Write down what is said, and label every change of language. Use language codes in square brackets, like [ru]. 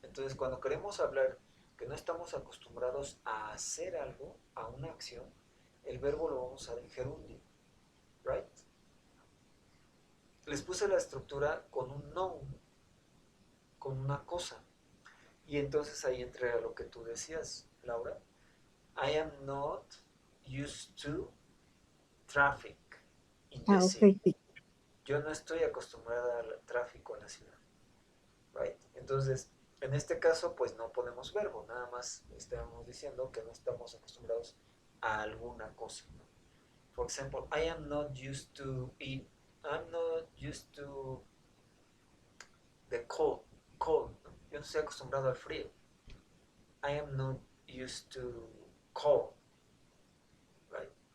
[es] Entonces cuando queremos hablar que no estamos acostumbrados a hacer algo, a una acción, el verbo lo vamos a usar en gerundio, right? Les puse la estructura con un noun, con una cosa. Y entonces ahí entra lo que tú decías, Laura. [en] I am not used to traffic in the Ok, city. sí. [es] Yo no estoy acostumbrada al tráfico en la ciudad, right? Entonces, en este caso, pues no ponemos verbo, nada más estamos diciendo que no estamos acostumbrados a alguna cosa, ¿no? [en] For example, I am not used to eat, I'm not used to the cold, ¿no? [es] Yo no estoy acostumbrado al frío. [en] I am not used to cold, right?